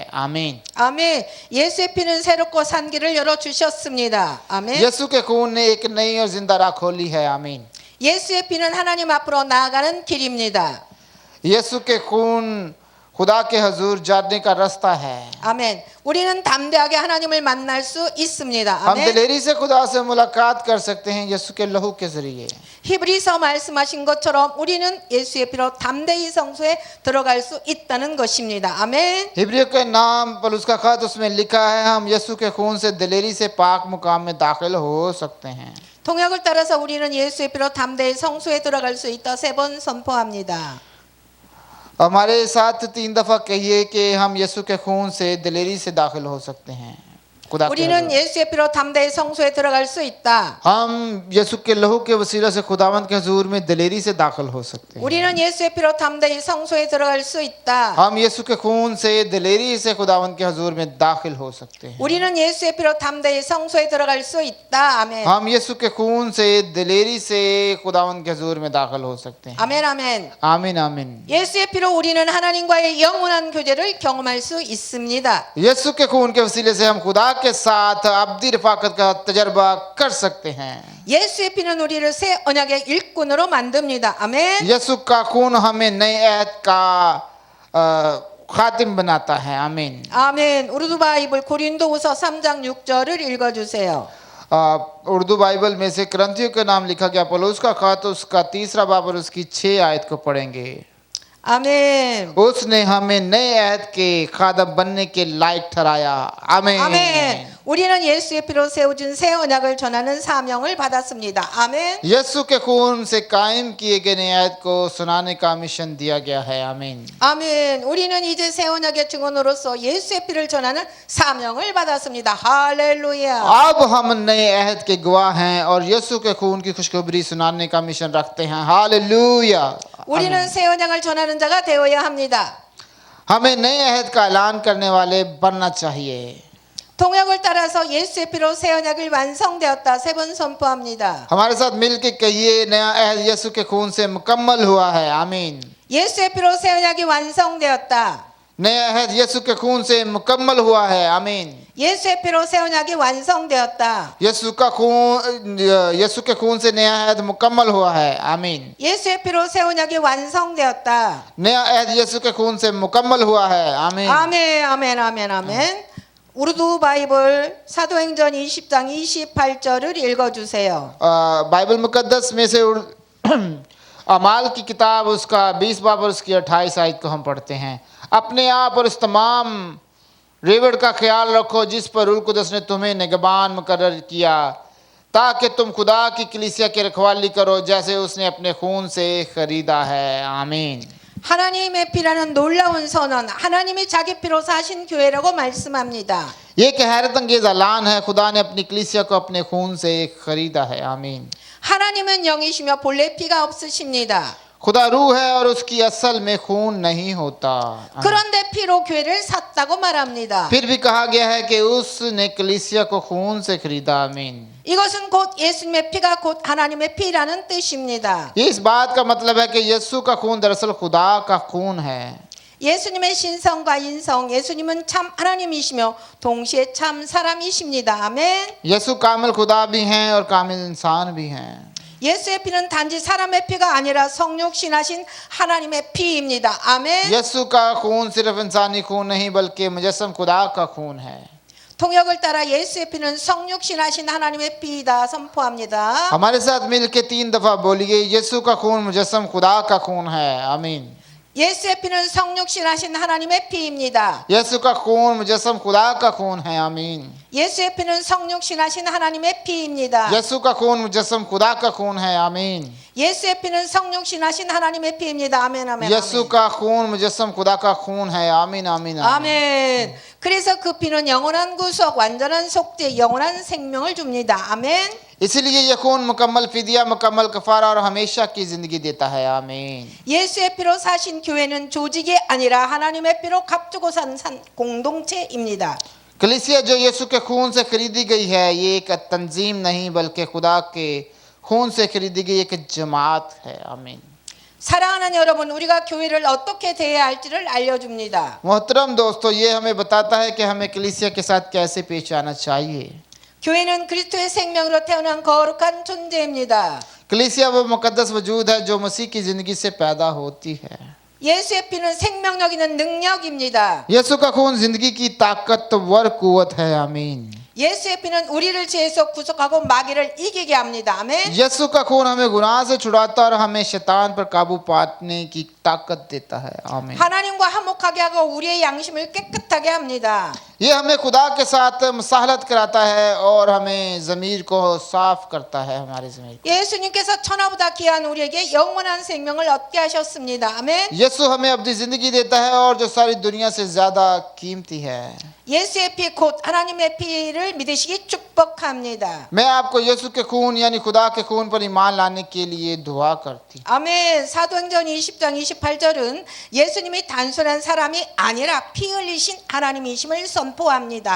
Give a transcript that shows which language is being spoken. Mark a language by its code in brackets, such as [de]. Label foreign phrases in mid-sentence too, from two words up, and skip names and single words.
[ur] आमीन। [ko] 아멘. 예수의 피는 새롭고 산 길을 열어 주셨습니다. 아멘. [ur] یسوع کے خون نے ایک نئی اور زندہ راہ کھولی ہے. आमीन। [ko] 예수의 피는 하나님 앞으로 나아가는 길입니다. [ur] یسوع کے خون خدا کے حضور جانے کا راستہ ہے. [ko] 아멘. 우리는 담대하게 하나님을 만날 수 있습니다. [ur] हम [ko] 아멘. [ur] دلیری سے خدا سے ملاقات کر سکتے ہیں یسوع کے لہو کے ذریعے. [ko] 히브리서 말씀하신 것처럼 우리는 예수의 피로 담대히 성소에 들어갈 수 있다는 것입니다. 아멘. [ur] عبرانیوں کے نام پر اس کا خط اس میں لکھا ہے، ہم یسوع کے خون سے دلیری سے پاک مقام میں داخل ہو سکتے ہیں. [ko] 동역을 따라서 우리는 예수의 피로 담대히 성소에 들어갈 수 있다 3번 선포합니다. [ur] ہمارے ساتھ 3 دفعہ کہیے کہ ہم یسوع کے خون سے دلیری سے داخل ہو سکتے ہیں خدا کے [ko] 우리는 [ur] हजूर। [ko] 예수의 피로 담대히 성소에 들어갈 수 있다. [ur] ہم یسوع کے لہو کے وسیلہ سے خداوند کے حضور میں دلیری سے داخل ہو سکتے ہیں. [ko] 우리는 예수의 피로 담대히 성소에 들어갈 수 있다. [ur] ہم یسوع کے خون سے دلیری سے خداوند کے حضور میں داخل ہو سکتے ہیں. [ko] 우리는 예수의 피로 담대히 성소에 들어갈 수 있다. 아멘. [ur] ہم یسوع کے خون سے دلیری سے خداوند کے حضور میں داخل ہو سکتے ہیں. [ko] 아멘 아멘. [ur] آمین آمین. [ko] 예수의 피로 우리는 하나님과의 영원한 교제를 경험할 수 있습니다. [ur] یسوع کے خون کے وسیلے سے ہم خدا کے ساتھ ابدی رفاقت کا تجربہ کر سکتے ہیں. [ko] 예수의 피는 우리를 새 언약의 일꾼으로 만듭니다. 아멘. [ur] یسوع کا خون ہمیں نئے عہد کا خاتم بناتا ہے. आमीन। [ko] 아멘. 우르두 바이블 고린도후서 3장 6절을 읽어 주세요. [ur] اردو بائبل میں سے کرنتھیوں کا نام لکھا گیا پولس کا خط اس کا 3 باب اور اس کی 6 آیت کو پڑھیں گے. [ko] 아멘. [ur] اس نے ہمیں نئے عہد کے خادم بننے کے لائق ٹھہرایا. आमीन। [ko] 아멘. 우리는 예수의 피로 세워진 새 언약을 전하는 사명을 받았습니다. 아멘. [ur] یسوع کے خون سے قائم کیے گئے نئے عہد کو سنانے کا مشن دیا گیا ہے. आमीन। [ko] 아멘. 우리는 이제 새 언약의 증언으로서 예수의 피를 전하는 사명을 받았습니다. 할렐루야. [ur] اب ہم نئے عہد کے گواہ ہیں اور یسوع کے خون کی خوشخبری سنانے کا مشن رکھتے ہیں. हालेलुया। [ko] 우리는 새 언약을 전하는 자가 되어야 합니다. [ur] ہمیں نئے عہد کا اعلان کرنے والے بننا چاہیے. [ko] 동역을 따라서 예수의 피로 새 언약을 완성되었다 3번 선포합니다. [ur] ہمارے ساتھ مل کے کہیے، نیا عہد یسوع کے خون سے مکمل ہوا ہے. आमीन। [ko] 예수의 피로 새 언약이 완성되었다. [ur] نیا عہد یسوع کے خون سے مکمل ہوا ہے. आमीन। [ko] 예수의 피로 새 언약이 완성되었다. [ur] یسوع کے خون سے نیا عہد مکمل ہوا ہے. आमीन। [ko] 예수의 피로 새 언약이 완성되었다. [ur] نیا عہد یسوع کے خون سے مکمل ہوا ہے. आमीन। [ko] 아멘 아멘 아멘 아멘. 우르두 바이블 사도행전 20장 28절을 읽어주세요. [ur] بائبل مقدس میں سے اعمال کی کتاب اس کا 20 باب اور اس کی 28 آیت کو ہم پڑھتے ہیں. اپنے آپ اور اس تمام ریوڑ کا خیال رکھو جس پر روح قدس نے تمہیں نگہبان مقرر کیا، تاکہ تم خدا کی کلیسیا کی رکھوالی کرو جیسے اس نے اپنے خون سے خریدا ہے. आमीन। [ko] 하나님의 피라는 놀라운 선언, 하나님이 자기 피로 사신 교회라고 말씀합니다. [ur] یہ ایک حیرت انگیز اعلان ہے، خدا نے اپنی کلیسیا کو اپنے خون سے خریدا ہے. आमीन। [ko] 하나님은 영이시며 본래 피가 없으십니다. [ur] خدا روح ہے اور اس کی اصل میں خون نہیں ہوتا. [ko] 그런데 피로 교회를 샀다고 말합니다. [ur] پھر بھی کہا گیا ہے کہ اس نے کلیسیا کو خون سے خریدا. आमीन। [ko] 이것은 곧 예수님의 피가 곧 하나님의 피라는 뜻입니다. [ur] اس بات کا مطلب ہے کہ یسوع کا خون دراصل خدا کا خون ہے. [ko] 예수님의 신성과 인성, 예수님은 참 하나님이시며 동시에 참 사람이십니다. 아멘. [ur] یسوع کامل خدا بھی ہیں اور کامل انسان بھی ہیں. [ko] 예수의 피는 단지 사람의 피가 아니라 성육신하신 하나님의 피입니다. 아멘. [ur] یسوع کا خون صرف انسانی خون نہیں بلکہ مجسم خدا کا خون ہے. [ko] 통역을 따라 예수의 피는 성육신하신 하나님의 피이다 선포합니다. [ur] ہمارے ساتھ مل کے 3 دفعہ بولیے، یسوع کا خون مجسم خدا کا خون ہے. आमीन। [ko] 예수의 피는 성육신하신 하나님의 피입니다. [ur] یسوع کا خون مجسم خدا کا خون ہے. आमीन। [ko] 예수의 피는 성육신하신 하나님의 피입니다. [ur] یسوع کا خون مجسم خدا کا خون ہے. आमीन। [ko] 예수의 피는 성육신하신 하나님의 피입니다. 아멘 아멘. [ur] यीशु [ko] 아멘. [ur] کا خون مجسم خدا کا خون ہے. آمین آمین [ko] 아멘. 그래서 그 피는 영원한 구속, 완전한 속죄, 영원한 생명을 줍니다. 아멘. [ur] اس لیے یہ خون مکمل فدیہ، مکمل کفارہ اور ہمیشہ کی زندگی دیتا ہے. आमीन। [ko] 예수의 피로 사신 교회는 조직이 아니라 하나님의 피로 값주고 산 공동체입니다. [ur] کلیسیا جو یسوع کے خون سے خریدی گئی ہے، یہ ایک تنظیم نہیں بلکہ خدا کے خون سے خریدی گئی ایک جماعت ہے. आमीन। [ko] 사랑하는 여러분, 우리가 교회를 어떻게 대해야 할지를 알려줍니다. [ur] محترم دوستو، یہ ہمیں بتاتا ہے کہ ہمیں کلیسیا کے ساتھ کیسے پیش آنا چاہیے. [ko] 교회는 그리스도의 생명으로 태어난 거룩한 존재입니다. [ur] کلیسیا وہ مقدس وجود ہے جو مسیح کی زندگی سے پیدا ہوتی ہے. [ko] 예수의 피는 생명력 있는 능력입니다. [ur] یسوع کا خون زندگی کی طاقتور قوت ہے. आमीन। [ko] 예수의 피는 우리를 죄에서 구속하고 마귀를 이기게 합니다. 아멘. [ur] یسوع کا خون ہمیں گناہ سے چھڑاتا اور ہمیں شیطان پر قابو پانے کی طاقت دیتا ہے. आमीन। [ko] 하나님과 화목하게 하고 우리의 양심을 깨끗하게 합니다. [ur] یہ ہمیں خدا کے ساتھ مصالحت کراتا ہے اور ہمیں ضمیر کو صاف کرتا ہے، ہمارے ضمیر کو. [ko] 예수님께서 천하보다 귀한 우리에게 영원한 생명을 얻게 하셨습니다. 아멘. [ur] یسوع ہمیں اپنی زندگی دیتا ہے اور جو ساری دنیا سے زیادہ قیمتی ہے. [ko] 예수의 피 곧 하나님의 피를 믿으시기 축복합니다. [ur] میں آپ کو یسوع کے خون یعنی خدا کے خون پر ایمان لانے کے لیے دعا کرتی. [ko] 아멘. 사도행전 20장 28절은 예수님이 단순한 사람이 아니라 피 흘리신 하나님이심을 선포합니다.